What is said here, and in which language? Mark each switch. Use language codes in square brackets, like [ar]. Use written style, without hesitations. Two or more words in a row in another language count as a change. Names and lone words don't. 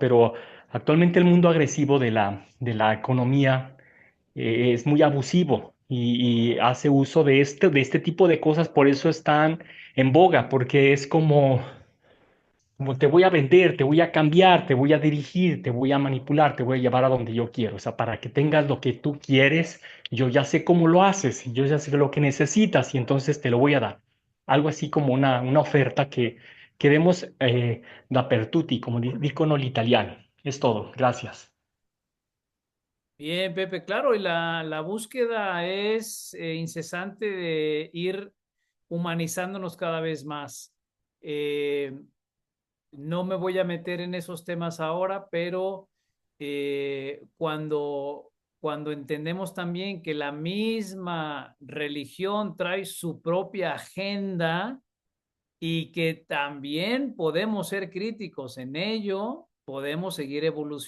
[es] Pero actualmente el mundo agresivo de la economía es muy abusivo y hace uso de este tipo de cosas, por eso están en boga, porque es como te voy a vender, te voy a cambiar, te voy a dirigir, te voy a manipular, te voy a llevar a donde yo quiero. O sea, para que tengas lo que tú quieres, yo ya sé cómo lo haces, yo ya sé lo que necesitas y entonces te lo voy a dar. Algo así como una oferta que demos [it] da per tutti, como dicono gli italiani. [es] Es todo. Gracias. Bien, Pepe, claro, y la búsqueda es incesante de ir humanizándonos cada vez más. Eh, no me voy a meter en esos temas ahora, pero cuando entendemos también que la misma religión trae su propia agenda y que también podemos ser críticos en ello, podemos seguir evolucionando.